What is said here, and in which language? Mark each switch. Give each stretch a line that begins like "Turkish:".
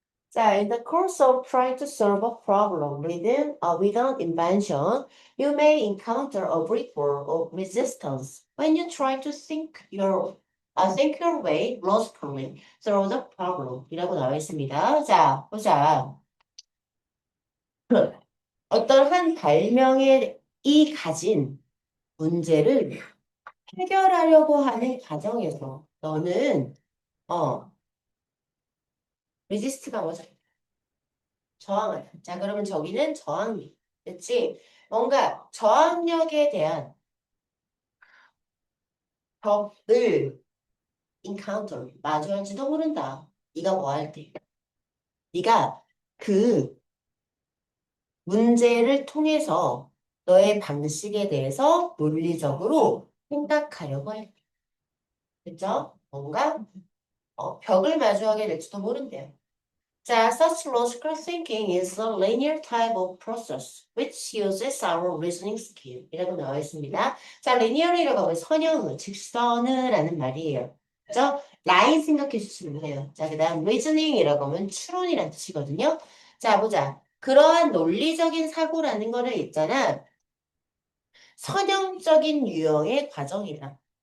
English: 자, in the course of trying to solve a problem with an invention, you may encounter a brick wall of resistance when you try to think your way logically through the problem.
Korean: 이라고 나와 있습니다. 자, 보자. 어떤 한 발명이 가진 문제를 해결하려고 하는 과정에서 너는 resist가 뭐죠? 저항을. 자, 그러면 저기는 저항력. 그치? 뭔가 저항력에 대한 벽을 encounter, 마주할지도 모른다. 네가 뭐 할 때. 네가 그 문제를 통해서 너의 방식에 대해서 논리적으로 생각하려고 할 때. 그죠? 뭔가 벽을 마주하게 될지도 모른대요.
English: 자, such logical thinking is a linear type of process which uses our reasoning skill.
Korean: 이라고 나와 있습니다. 자, linear이라고 하면 선형을, 직선을 라는 말이에요. 그죠? 라인 생각해 주시면 돼요. 자, 그 다음 reasoning이라고 하면 추론이라는 뜻이거든요. 자, 보자. 그러한 논리적인 사고라는 거를 있잖아. 선형적인 유형의 과정이다.